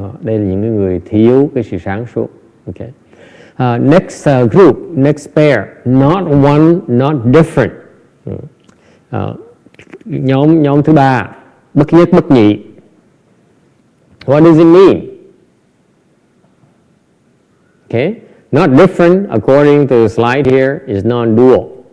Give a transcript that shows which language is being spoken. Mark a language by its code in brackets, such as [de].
[vi] Đây là những người thiếu cái sự sáng suốt. [en] Okay. Next group, next pair, not one, not different. [vi] Nhóm thứ ba, bất nhất bất nhị. [en] What does it mean? Okay, not different according to the slide here is non-dual.